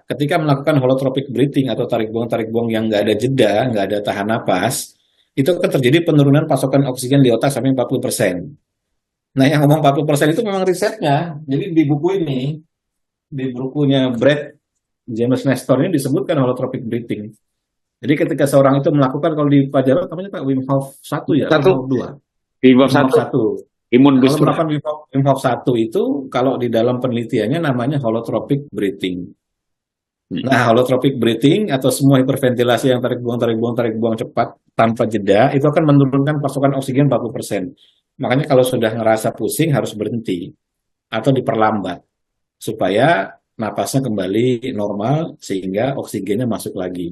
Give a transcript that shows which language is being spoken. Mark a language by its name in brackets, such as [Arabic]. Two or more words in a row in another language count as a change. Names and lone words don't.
[Indonesian] Ketika melakukan [English] holotropic breathing [Indonesian] atau tarik buang yang nggak ada jeda, nggak ada tahan napas, itu akan terjadi penurunan pasokan oksigen di otak sampai 40%. Nah, yang ngomong 40% itu memang risetnya. Jadi di buku ini, di bukunya Brett James Nestor ini disebutkan [English] holotropic breathing. [Indonesian] Jadi ketika seorang itu melakukan, kalau di Pajaro namanya Pak Wim Hof 1 ya, Wim Hof 2. Wim Hof Wim Hof 1, 1. imun Kalau booster. melakukan Wim Hof 1 itu, kalau di dalam penelitiannya namanya [English] holotropic breathing. [Indonesian] Nah, [English] holotropic breathing [Indonesian] atau semua hiperventilasi yang tarik buang, tarik buang, tarik buang cepat tanpa jeda, itu akan menurunkan pasokan oksigen 40%. Makanya kalau sudah ngerasa pusing harus berhenti atau diperlambat supaya napasnya kembali normal sehingga oksigennya masuk lagi.